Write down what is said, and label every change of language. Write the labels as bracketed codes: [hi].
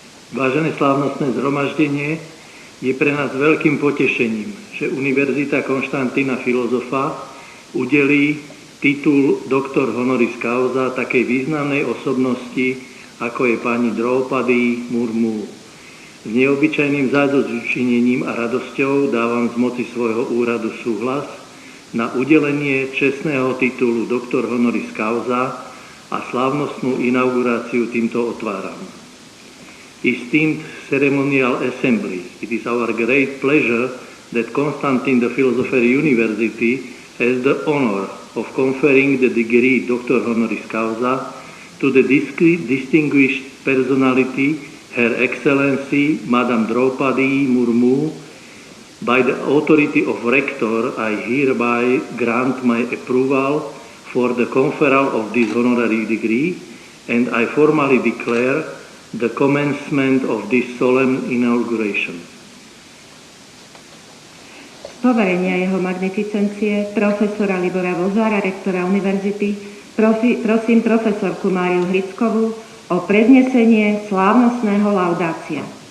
[sk] Vážené slávnostné zhromaždenie, je pre nás veľkým potešením, že Univerzita Konštantína Filozofa udelí titul doktor honoris causa takej významnej osobnosti, ako je pani Drupadi Murmu. S neobyčajným zádozučinením a radosťou dávam z moci svojho úradu súhlas na udelenie čestného titulu doktor honoris causa a slávnostnú inauguráciu týmto otváram. [en] Esteemed ceremonial assembly, it is our great pleasure that Constantine the Philosopher University has the honor of conferring the degree Doctor Honoris Causa to the distinguished personality, Her Excellency Madame Drupadi Murmu. By the authority of Rector, I hereby grant my approval for the conferral of this honorary degree, and I formally declare the commencement of this solemn inauguration. [sk] Z poverenia jeho magnificencie profesora Libora Vozára, rektora univerzity, prosím profesorku Máriu Hrickovú o prednesenie slávnostného laudácia.